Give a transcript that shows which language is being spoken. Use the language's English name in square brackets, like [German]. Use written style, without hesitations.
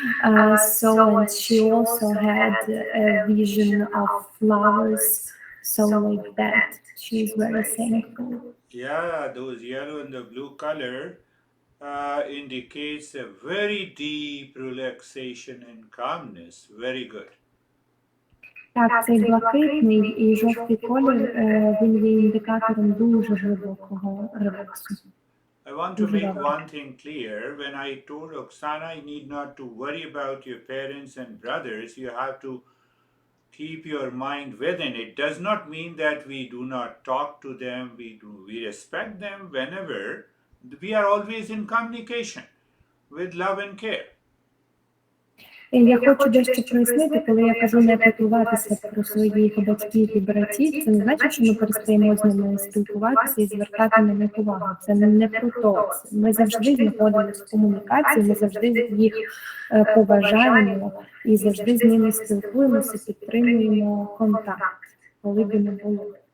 [English] And she also had a vision of flowers. So like that, she's very thankful. Yeah, those yellow and the blue color indicates a very deep relaxation and calmness. Very good. [Ukrainian] Так, цей блакитний і жовтий колір, він є індикатором дуже глибокого релаксу. [English] I want to make one thing clear. When I told Oksana, you need not to worry about your parents and brothers. You have to keep your mind within. It does not mean that we do not talk to them. We respect them whenever. We are always in communication with love and care. [Ukrainian] Я хочу дещо прояснити, коли я кажу не піклуватися про своїх батьків і братів, це не значить, що ми перестаємо з ними спілкуватися і звертати на них увагу. Це не про то. Ми завжди знаходимося в комунікації, ми завжди їх поважаємо і завжди з ними спілкуємося, підтримуємо контакт, коли би не було.